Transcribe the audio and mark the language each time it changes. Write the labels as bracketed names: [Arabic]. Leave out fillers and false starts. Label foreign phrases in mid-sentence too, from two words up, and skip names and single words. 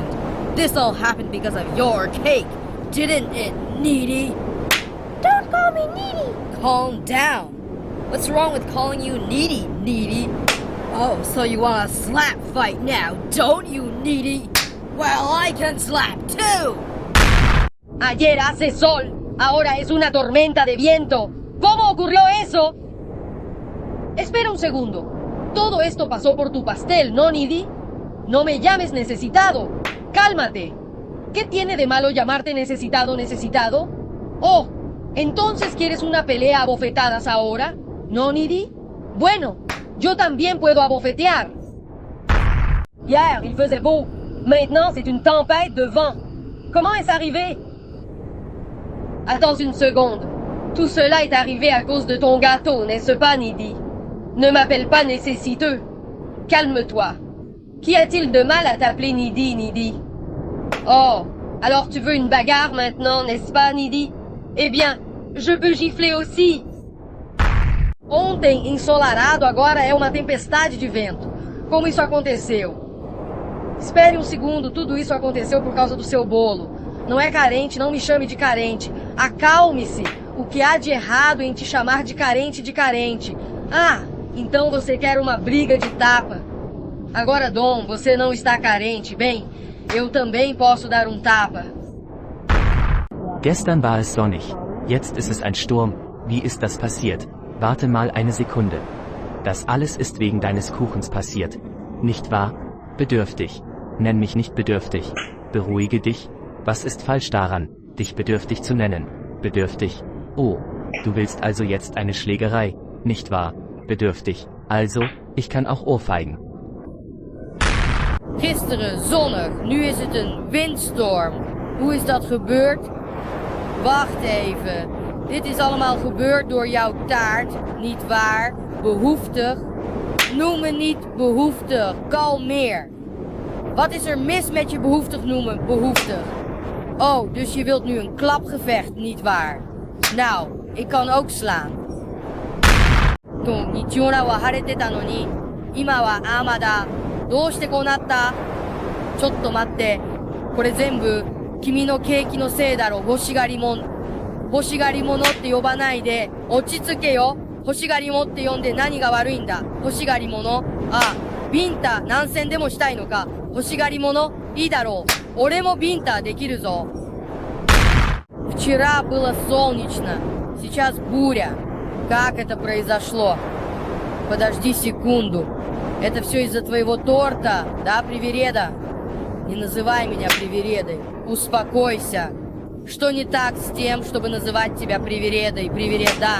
[English] This all happened because of your cake, didn't it, Needy? Don't call me Needy. Calm down. What's wrong with calling you Needy, Needy? Oh, so you want a slap fight now, don't you, Needy? Well, I can slap too. [Spanish] Ayer hace sol, ahora es una tormenta de viento. ¿Cómo ocurrió eso? Espera un segundo. Todo esto pasó por tu pastel, ¿no, Needy? No me llames necesitado. Cálmate. ¿Qué tiene de malo llamarte necesitado, necesitado? Oh, ¿entonces quieres una pelea a bofetadas ahora? ¿No, Needy? Bueno, yo también puedo abofetear. [French] Hier, il faisait beau. Maintenant, c'est une tempête de vent. Comment est-ce arrivé? Attends une seconde. Tout cela est arrivé à cause de ton gâteau, n'est-ce pas, Needy? Ne m'appelle pas nécessiteux. Calme-toi. Qu'y a-t-il de mal à t'appeler Needy, Needy? Oh, alors tu veux une bagarre maintenant, n'est-ce pas, Needy? Eh bien, je peux gifler aussi. [Portuguese] Ontem, ensolarado, agora é uma tempestade de vento. Como isso aconteceu? Espere um segundo, tudo isso aconteceu por causa do seu bolo. Não é carente, não me chame de carente. Acalme-se. O que há de errado em te chamar de carente? Ah, então você quer uma briga de tapa. Agora, Dom, você não está carente. Bem, eu também posso dar um tapa. [German] Gestern war es sonnig. Jetzt ist es ein Sturm. Wie ist das passiert? Warte mal eine Sekunde. Das alles ist wegen deines Kuchens passiert. Nicht wahr? Bedürftig. Nenn mich nicht bedürftig. Beruhige dich. Was ist falsch daran, dich bedürftig zu nennen? Bedürftig. Oh, du willst also jetzt eine Schlägerei, nicht wahr? Bedürftig. Also, ich kann auch ohrfeigen. [Dutch] Gisteren zonnig, nu is het een windstorm. Hoe is dat gebeurd? Wacht even. Dit is allemaal gebeurd door jouw taart, niet waar? Behoeftig? Noem me niet behoeftig, kalmeer. Wat is er mis met je behoeftig noemen, behoeftig? Oh, dus je wilt nu een klapgevecht, niet waar? Nou, ik kan ook slaan. [Japanese] 日曜は晴れてたのに、今は雨だ。どうしてこうなった？ちょっと待って。これ全部、君のケーキのせいだろ、欲しがりもん。欲しがり者って呼ばないで、落ち着けよ。欲しがり者って呼んで何が悪いんだ？欲しがり者？あ、ビンタ何戦でもしたいのか？欲しがり者？いいだろう。俺もビンタできるぞ。 [Russian] Вчера было солнечно, сейчас буря. Как это произошло? Подожди секунду. Это все из-за твоего торта, да, привереда? Не называй меня привередой. Успокойся. Что не так с тем, чтобы называть тебя привередой, привереда?